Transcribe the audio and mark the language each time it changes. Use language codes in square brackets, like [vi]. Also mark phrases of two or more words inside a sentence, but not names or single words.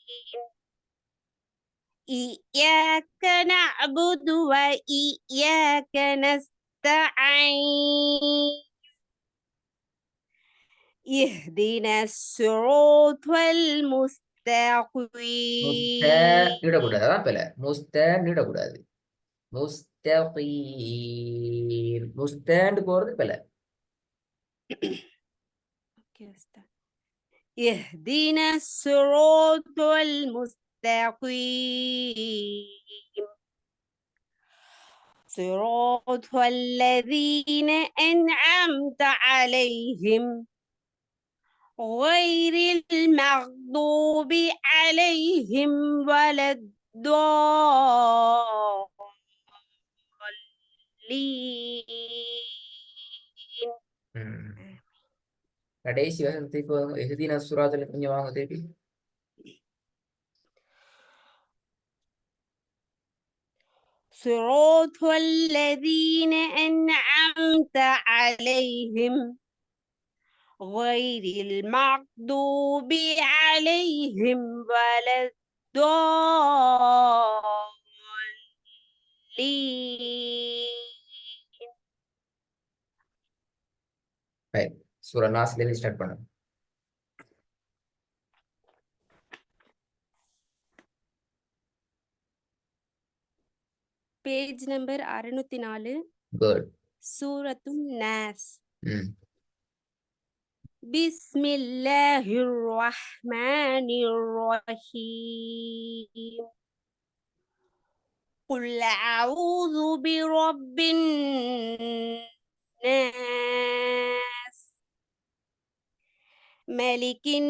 [ar] إياك نعبد وإياك نستعين. اهدنا الصراط المستقيم. [ta] இடக்கூடாது. அதான் பிள்ளை. இடக்கூடாது. முஸ்தகீம். முஸ்தாண்டு போறது பிள்ளை. [ar] اهدنا الصراط المستقيم. صراط الذين أنعمت عليهم غير المغضوب عليهم ولا الضالين. [ta] கடைசி வசனத்துக்கு [ar] اهدنا الصراط [ta] கொஞ்சம் வாங்க திருப்பி. [ar] صراط الذين أنعمت عليهم غير المغضوب عليهم ولا الضالين. [ta] சூரா நாஸ்ல இருந்து ஸ்டார்ட் பண்ணுங்க. [en] page number [ta] 604. குட். [ar] سورة الناس. بسم الله الرحمن الرحيم. قل أعوذ برب الناس ملك